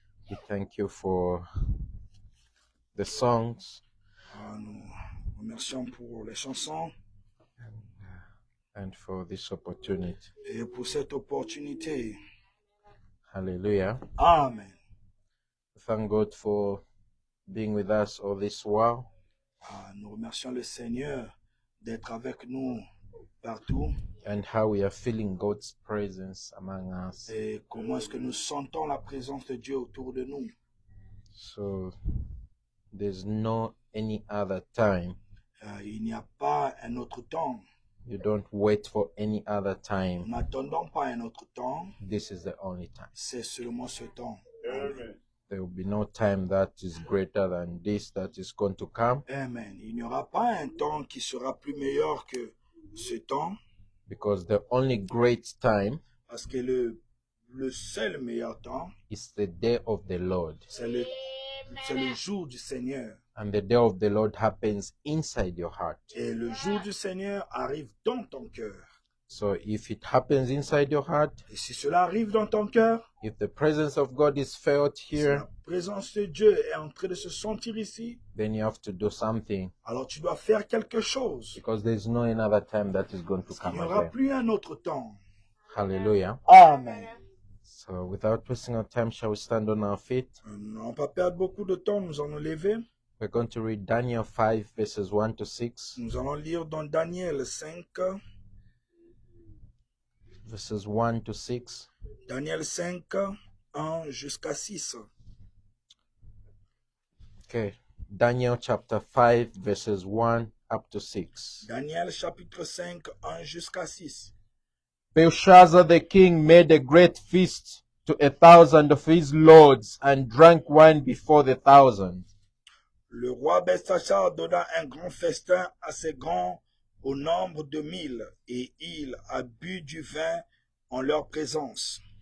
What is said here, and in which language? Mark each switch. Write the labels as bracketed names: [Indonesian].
[English] We thank you for the songs [French] Nous remercions pour les chansons [English] and for this opportunity. [French] et pour cette opportunité. [English] Hallelujah. Amen. Thank God for being with us all this while. [French] Nous remercions le Seigneur d'être avec nous partout. [English] And how we are feeling God's presence among us. [French] Et comment est-ce que nous sentons la présence de Dieu autour de nous. [English] So there's no any other time. [French] Il n'y a pas un autre temps. [English] You don't wait for any other [French] Nous [English] time. [French] n'attendons pas un autre temps. [English] This is the only time. [French] C'est seulement ce temps. [English] Amen. There will be no time that is greater than this that is going to come, Amen. [French] Il n'y aura pas un temps qui sera plus meilleur que ce temps. [English] because the only great time [French] Parce que le seul meilleur temps, [English] is the day of the Lord. [French] c'est le jour du Seigneur. [English] And the day of the Lord happens inside your heart. [French] Et le jour du Seigneur arrive dans ton cœur. [English] So if it happens inside your heart, [French] Et si cela arrive dans ton cœur, [English] if the presence of God is felt [French] si [English] here, [French] la présence de Dieu est en train de se sentir ici, [English] then you have to do something, [French] alors tu dois faire quelque chose. [English] because there's no another time that is going to [French] Il [English] come [French] n'y aura [English] again. [French] plus un autre temps. [English] Hallelujah. Amen. So without wasting our time, shall we stand on our feet? [French] Nous n'allons pas perdre beaucoup de temps, nous allons lever. [English] We're going to read Daniel 5 verses 1 to 6. [French] Nous allons lire dans Daniel 5, [English] Verses 1 to 6. [French] Daniel 5, 1 jusqu'à 6. [English] Okay. Daniel chapter 5 verses 1 up to 6. [French] Daniel chapitre 5, 1 jusqu'à 6. [English] Belshazzar the king made a great feast to 1,000 of his lords and drank wine before the 1,000. [French] Le roi Belshazzar donna un grand festin à ses grands au nombre de 1000, et il a bu du vin en leur présence.